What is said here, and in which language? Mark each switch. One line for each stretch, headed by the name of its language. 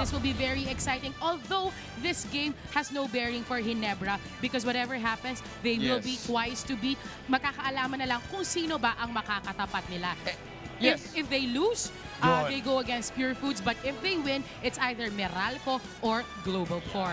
English: This will be very exciting, although this game has no bearing for Ginebra because whatever happens, they will be twice to beat.
Filipino: Makakaalaman na lang kung sino ba ang makakatapat nila.
English: If they lose, they go against Pure Foods. But if they win, it's either Meralco or Global Pork.